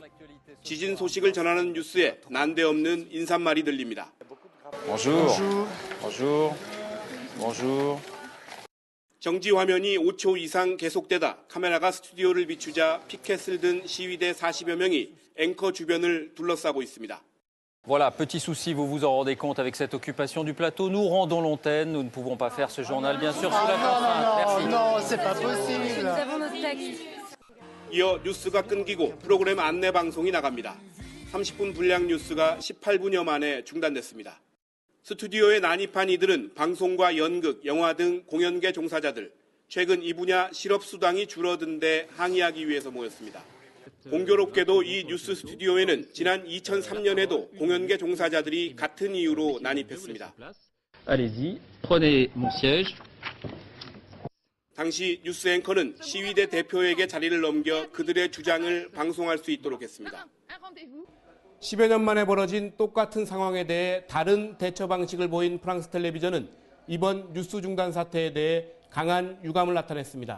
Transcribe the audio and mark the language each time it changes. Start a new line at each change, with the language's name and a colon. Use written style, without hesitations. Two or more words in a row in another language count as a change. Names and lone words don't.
Korean: 지진 소식을 전하는 뉴스에 난데없는 인사말이 들립니다.
French: Bonjour. Bonjour. Bonjour.
Korean: 정지 화면이 5초 이상 계속되다 카메라가 스튜디오를 비추자 피켓을 든 시위대 40여 명이 앵커 주변을 둘러싸고 있습니다.
French: Voilà, petit souci, vous vous en rendez compte avec cette occupation du plateau. Nous rendons l'antenne, nous ne pouvons pas faire ce journal, bien sûr, sous la contrainte. Merci. Non, c'est pas possible. Nous avons notre texte.
Korean: 이어 뉴스가 끊기고 프로그램 안내 방송이 나갑니다. 30분 분량 뉴스가 18분여 만에 중단됐습니다. 스튜디오에 난입한 이들은 방송과 연극, 영화 등 공연계 종사자들, 최근 이 분야 실업수당이 줄어든 데 항의하기 위해서 모였습니다. 공교롭게도 이 뉴스 스튜디오에는 지난 2003년에도 공연계 종사자들이 같은 이유로 난입했습니다.
French: Allez-y, prenez mon siège.
Korean: 당시 뉴스 앵커는 시위대 대표에게 자리를 넘겨 그들의 주장을 방송할 수 있도록 했습니다. 10여 년 만에 벌어진 똑같은 상황에 대해 다른 대처 방식을 보인 프랑스 텔레비전은 이번 뉴스 중단 사태에 대해 강한 유감을 나타냈습니다.